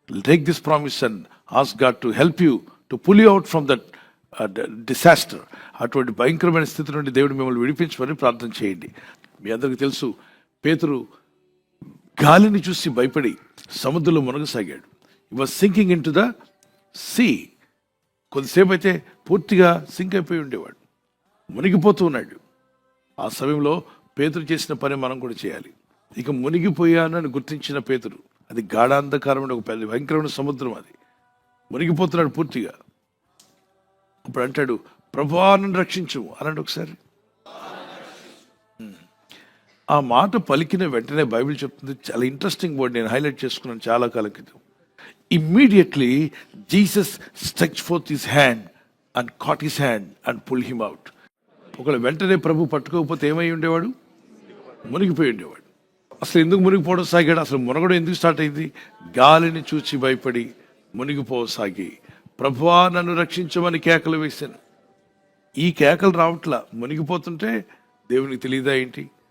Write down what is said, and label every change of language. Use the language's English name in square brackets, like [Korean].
[English] Take this promise and ask God to help you, to pull you out from that disaster. [Telugu] అటువంటి భయంకరమైన స్థితి నుండి దేవుడు మిమ్మల్ని విడిపించమని ప్రార్థన చేయండి. మీ అందరికీ తెలుసు, పేతురు గాలిని చూసి భయపడి సముద్రంలో మునగసాగాడు. [English] He was sinking into the sea. [Telugu] కొద్దిసేపు అయితే పూర్తిగా సింక్ అయిపోయి ఉండేవాడు, మునిగిపోతూ ఉన్నాడు. ఆ సమయంలో పేతురు చేసిన పని మనం కూడా చేయాలి. ఇక మునిగిపోయాను అని గుర్తించిన పేతురు, అది గాఢాంధకారమైన ఒక పెద్ద భయంకరమైన సముద్రం, అది మునిగిపోతున్నాడు పూర్తిగా. అప్పుడు అంటాడు, ప్రభువా నన్ను రక్షించు అన్నాడు ఒకసారి. ఆ మాట పలికిన వెంటనే బైబిల్ చెప్తుంది, చాలా ఇంట్రెస్టింగ్ వర్డ్, నేను హైలైట్ చేసుకున్నాను చాలా కాలం క్రితం. [English] Immediately Jesus stretched forth his hand and caught his hand and pulled him out. [Telugu] ఒకవేళ వెంటనే ప్రభు పట్టుకోకపోతే ఏమై ఉండేవాడు? మునిగిపోయి ఉండేవాడు. అసలు ఎందుకు మునిగిపోవడం సాగాడు? అసలు మునగడం ఎందుకు స్టార్ట్ అయింది? గాలిని చూచి భయపడి మునిగిపోసాగి, ప్రభువా నన్ను రక్షించమని కేకలు వేశాను. ఈ కేకలు రావట్లా, మునిగిపోతుంటే దేవునికి తెలియదా ఏంటి?